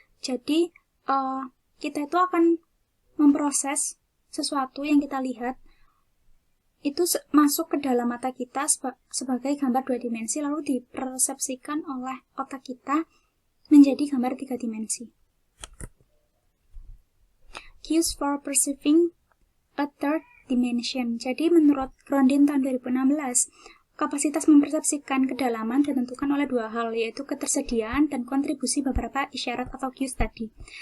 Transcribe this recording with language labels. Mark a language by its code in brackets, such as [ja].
[id] Jadi, kita itu akan memproses sesuatu yang kita lihat itu masuk ke dalam mata kita sebagai gambar 2 dimensi, lalu dipersepsikan oleh otak kita menjadi gambar 3 dimensi. [en] Cues for perceiving a third dimension. [id] Jadi menurut Grondin tahun 2016, kapasitas mempersepsikan kedalaman ditentukan oleh 2 hal, yaitu ketersediaan dan kontribusi beberapa isyarat atau cues tadi.